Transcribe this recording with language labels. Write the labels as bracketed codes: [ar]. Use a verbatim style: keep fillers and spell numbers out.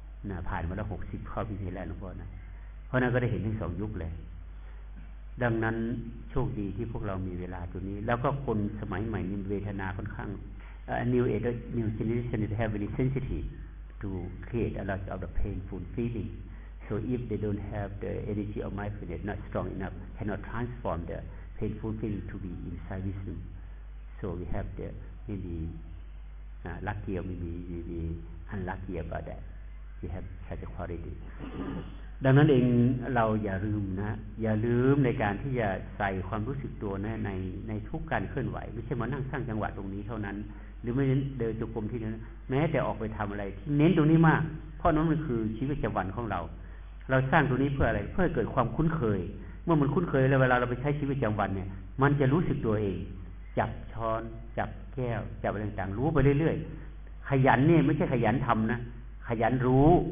[th] นะผ่านมาแล้วหกสิบข้อพิธีแล้วหลวงพ่อนะเพราะนั้นก็ได้เห็นทั้งสองยุคเลยดังนั้นโชคดีที่พวกเรามีเวลาตัวนี้แล้วก็คนสมัยใหม่นี่เวทนาค่อนข้าง [en] Uh, new age, new generation is heavily sensitive to create a lot of the painful feeling. So if they don't have the energy of mindfulness, not strong enough, cannot transform the painful feeling to be inside wisdom. So we have the maybe uh, lucky or maybe, maybe unlucky about that. We have such a quality. [th] ดังนั้นเองเราอย่าลืมนะอย่าลืมในการที่จะใส่ความรู้สึกตัวนะในในทุกการเคลื่อนไหวไม่ใช่มานั่งสร้างจังหวะตรงนี้เท่านั้นหรือไม่เน้นเดินจงกรมที่นั้นแม้แต่ออกไปทำอะไรที่เน้นตรงนี้มากเพราะนั้นมันคือชีวิตประจำวันของเราเราสร้างตรงนี้เพื่ออะไรเพื่อเกิดความคุ้นเคยเมื่อมันคุ้นเคยแล้วเวลาเราไปใช้ชีวิตประจำวันเนี่ยมันจะรู้สึกตัวเองจับช้อนจับแก้วจับอะไรต่างๆรู้ไปเรื่อยๆขยันนี่ไม่ใช่ขยันทำนะขยันรู้